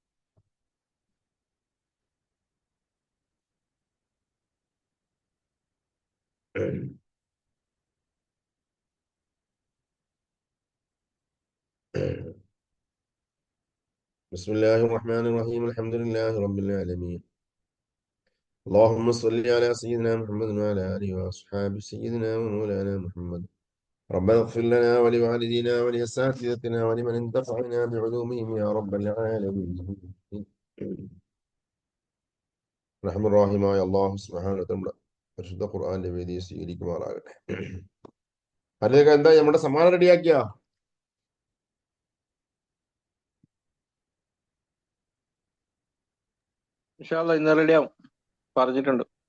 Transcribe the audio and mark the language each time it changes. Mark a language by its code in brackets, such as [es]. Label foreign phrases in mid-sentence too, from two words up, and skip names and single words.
[ar] بسم الله الرحمن الرحيم الحمد لله رب العالمين اللهم صل على سيدنا محمد وعلى آله وأصحابه سيدنا ومولانا محمد ربنا اغفر لنا ولوالدينا ولأساتذتنا ولمن انتفعنا بعلومهم يا رب العالمين [ml] റഹ്മാനായ അല്ലാഹു സുബ്ഹാനഹു വ തആല പരിശുദ്ധ ഖുർആന്റെ വേദിയെ സ്വീകരിക്കുമാറാകട്ടെ. അതിലേക്ക് എന്താ നമ്മുടെ സമ്മാനം റെഡിയാക്കിയാ? [ar] إن شاء الله [ml] ഇന്ന് റെഡിയാവും പറഞ്ഞിട്ടുണ്ട്.